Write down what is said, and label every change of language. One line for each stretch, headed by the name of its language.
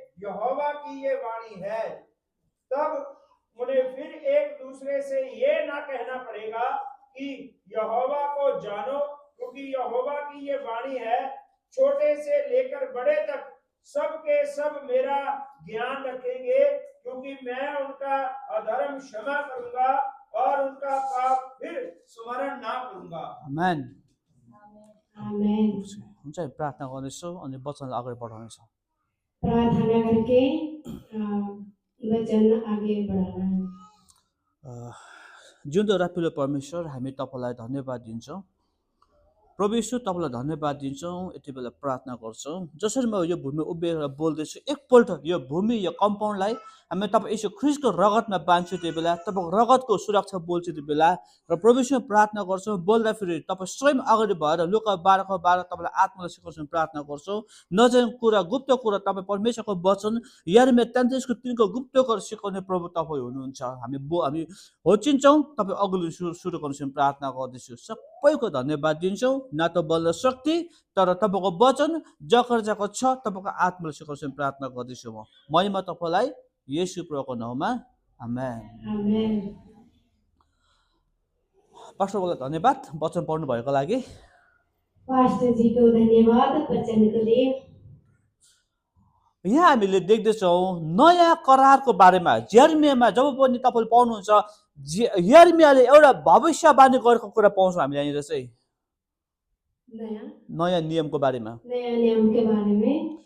Hindi: यहोवा की ये वाणी है, तब उन्हें फिर एक दूसरे से ये ना कहना पड़ेगा कि यहोवा को जानो, क्योंकि यहोवा की ये वाणी है, छोटे से लेकर बड़े तक सब के सब मेरा ज्ञान रखेंगे, क्योंकि मैं उनका अधर्म क्षमा करूंगा और उनका पाप फिर स्मरण ना करूंगा। आमेन। आमेन।
Nepali: हुन्छ हामी प्रार्थना गर्नेछौँ अनि वचनलाई अगाडि बढाउनेछौँ।
Hindi: प्रार्थना करके वचन आगे बढ़ाना है।
Nepali: जिउँदो र प्रिय परमेश्वर, हामी तपाईँलाई धन्यवाद दिन्छौँ। प्रभु यीशु, तपाईँलाई धन्यवाद दिन्छौँ। यति बेला प्रार्थना गर्छौँ, जसरी म यो भूमिमा उभिएर बोल्दैछु, एकपल्ट यो भूमि, यो कम्पाउन्डलाई हामी तपाईँ यीशु ख्रीष्टको रगतमा बाँध्छु। त्यो बेला तपाईँको रगतको सुरक्षा बोल्छु। त्यो बेला र प्रभु यीशुमा प्रार्थना गर्छौँ, बोल्दाखेरि तपाईँ स्वयं अगाडि भएर लुका 12:12 तपाईँलाई आत्मालाई सिकाउँछौँ, प्रार्थना गर्छौँ। नजानेको कुरा, गुप्त कुरा तपाईँ परमेश्वरको वचन यिर्मया 33:3 गुप्त कुरा सिकाउने प्रभु तपाईँ हुनुहुन्छ। हामी होचिन्छौँ, तपाईँ अघि सुरु गर्छौँ, प्रार्थना गर्दैछु। सबैको धन्यवाद दिन्छौँ। न त बल शक्ति, तर तपाईँको वचन जकर जको छ, तपाईँको आत्माले सिकाउँछौँ, प्रार्थना गर्दैछु। म महिमा तपाईँलाई येशू प्रभुको नाममा, आमेन। आमेन। पास्टरलाई धन्यवाद वचन पढ्नु भएको लागि।
Hindi: पास्टर जी को धन्यवाद वचन के लिए।
Nepali: यहाँ हामीले देख्दैछौँ नयाँ करारको बारेमा। यिर्मयामा जब पनि तपाईँले पाउनुहुन्छ, यिर्मयाले एउटा भविष्यवाणी गरेको कुरा पाउँछौँ हामीले यहाँनिर चाहिँ, नयाँ नियमको बारेमा।
Hindi: नयाँ नियम के बारे में